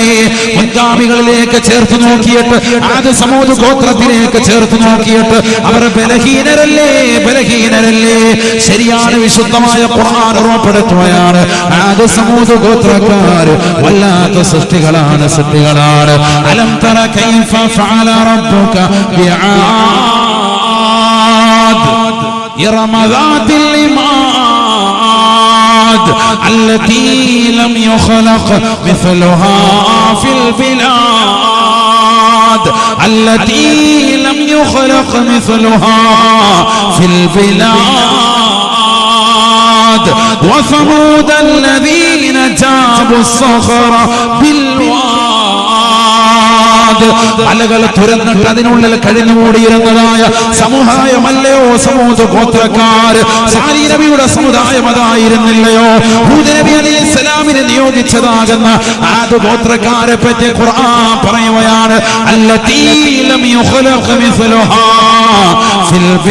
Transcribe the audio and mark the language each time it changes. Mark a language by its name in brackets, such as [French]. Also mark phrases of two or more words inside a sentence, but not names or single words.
[Malayalam] മുൻഗാമികളിലേക്ക് ചേർത്ത് നോക്കിയിട്ട്, ആദ് സമൂദ് ഗോത്രത്തിലേക്ക് ചേർത്ത് നോക്കിയിട്ട് അവർ ബലഹീനരല്ലേ, ബലഹീനരല്ലേ? ശരിയാണ്, വിശുദ്ധമായ ഖുർആൻ ഓർമ്മപ്പെടുത്തുകയാണ്, ആദ് സമൂദ് ഗോത്രക്കാർ വല്ലാത്ത സൃഷ്ടികളാണ്, സൃഷ്ടികളാണ്. [Arabic] ألم تر كيف فعل ربك بعاد, إرم ذات العماد التي لم يخلق مثلها في البلاد التي لم يخلق مثلها في البلاد وثمود الذين جابوا الصخر [Malayalam] بالواد അലകൾ തുറന്നിട്ട് അതിനുള്ളിൽ കഴിഞ്ഞുകൂടിയിരുന്നതായ സമുദായമല്ലയോ സമൂദ് ഗോത്രക്കാര് സാലി നബിയുടെ സമുദായം അതായിരുന്നില്ലയോ ഹൂദ് നബി അലൈഹിസ്സലാമിനെ നിയോഗിച്ചതാകുന്ന ആദ് ഗോത്രക്കാരെ പറ്റി ഖുർആൻ പറയുകയാണ് [Arabic] التي لم يخلق مثلها في